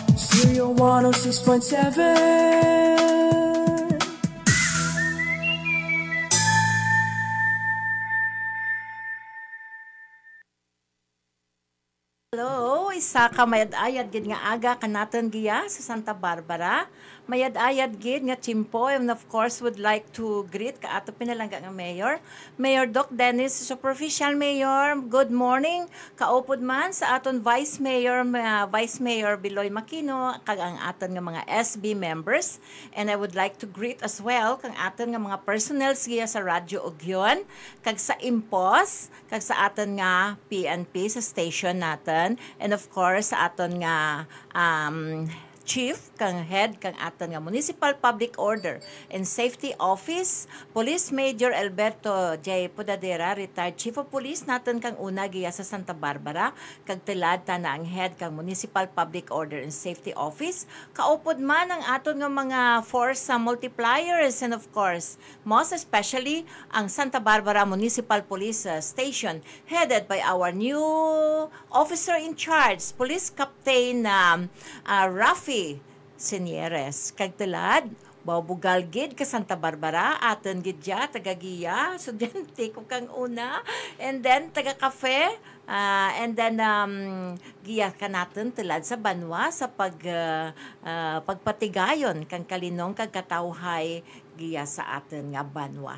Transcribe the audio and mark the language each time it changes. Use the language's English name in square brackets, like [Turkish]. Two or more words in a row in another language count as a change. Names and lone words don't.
[Hiligaynon] Stereo 106.7. Hello, isa ka mayad-ayad gid nga aga kanaton giya sa Santa Barbara. Mayad-ayad gid nga chimpo, [English] and of course would like to greet [Hiligaynon] ka ato pinalangga nga mayor, [English] Mayor Doc Dennis, superficial mayor. Good morning. [Hiligaynon] Kaupod man sa aton Vice Mayor Biloy Makino kag ang aton nga mga SB members, [English] and I would like to greet as well [Hiligaynon] kang aton nga mga personnel giya sa Radyo Ugyon kag sa Impos kag sa aton nga PNP sa station natin, [English] and of course [Hiligaynon] sa aton nga Chief, kang head, kang aton nga Municipal Public Order and Safety Office, Police Major Alberto J. Podadera, [English] retired Chief of Police [Hiligaynon] natin kang una giya sa Santa Barbara, kag tilad ta na ang head kang Municipal Public Order and Safety Office. Kaupod man ang aton nga mga [English] force multipliers, and of course, most especially [Hiligaynon] ang Santa Barbara Municipal Police Station, [English] headed by our new officer in charge, Police Captain Rafi Senieres. [Hiligaynon] Kag tilad, Bawbugal gid ka Santa Barbara, aton gid ya tagagiya, estudyante ko kang una, and then taga kafe, and then giya ka natin tilad sa Banwa sa pagpatigayon kang kalinong kag katawhay giya sa atin nga Banwa.